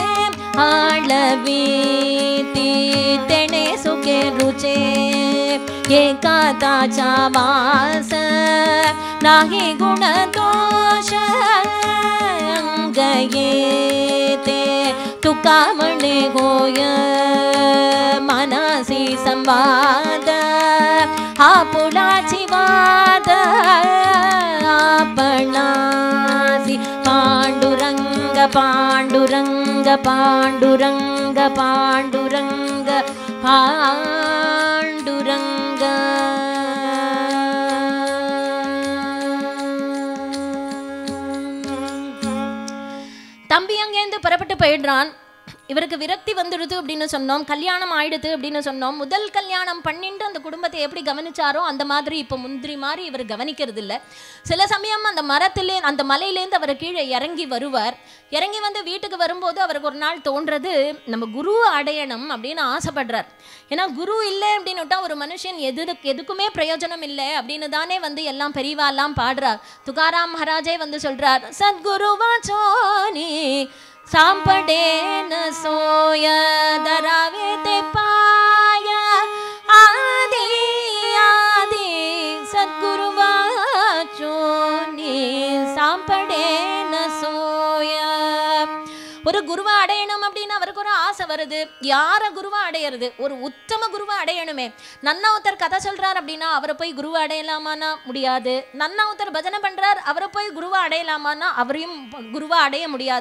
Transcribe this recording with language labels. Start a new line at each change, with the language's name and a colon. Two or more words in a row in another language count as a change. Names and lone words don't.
Marathi: आळवीती तेणे सुखे रुचे एकांताचा वास नाही गुण दोष अंगायेते तुकाम्हणे होय मनासी संवाद आपुलाची वाद आपणासी पांडुरंग पांडुरंग पांडुरंग पांडुरंग पांडुरंग
Tamil: தம்பி அங்கேருந்து புறப்பட்டு போயிடுறான். இவருக்கு விரக்தி வந்துடுது அப்படின்னு சொன்னோம், கல்யாணம் ஆயிடுது அப்படின்னு சொன்னோம். முதல் கல்யாணம் பண்ணிட்டு அந்த குடும்பத்தை எப்படி கவனிச்சாரோ அந்த மாதிரி இப்போ முந்திரி மாதிரி இவர் கவனிக்கிறது இல்லை. சில சமயம் அந்த அந்த மலையிலேருந்து அவர் கீழே இறங்கி வருவார். இறங்கி வந்து வீட்டுக்கு வரும்போது அவருக்கு ஒரு நாள் தோன்றது, நம்ம குரு அடையணும் அப்படின்னு ஆசைப்படுறார். ஏன்னா குரு இல்லை அப்படின்னு விட்டா ஒரு மனுஷன் எதுக்குமே பிரயோஜனம் இல்லை அப்படின்னு தானே வந்து எல்லாம் பெரியவாலாம் பாடுறார். துகாராம் மகாராஜே வந்து சொல்றார்,
Marathi: सद्गुरु वाचोनी सांपडेन सोय दरावे ते पाय आदि आदि सद्गुरु वाचोनी सांपडेन सोय.
Tamil: ஒரு குருவை அடையணும் அப்படின்னு அவருக்கு ஒரு ஆசை வருது. யார குருவை அடையிறது? ஒரு உத்தம குருவை அடையணுமே. நன்னாவுத்தர் கதை சொல்றார் அப்படின்னா அவரை போய் குருவை அடையலாமான்னா முடியாது. நன்னாவுத்தர் பஜனை பண்றார், அவரை போய் குருவை அடையலாமான்னா அவரையும் குருவை அடைய முடியாது.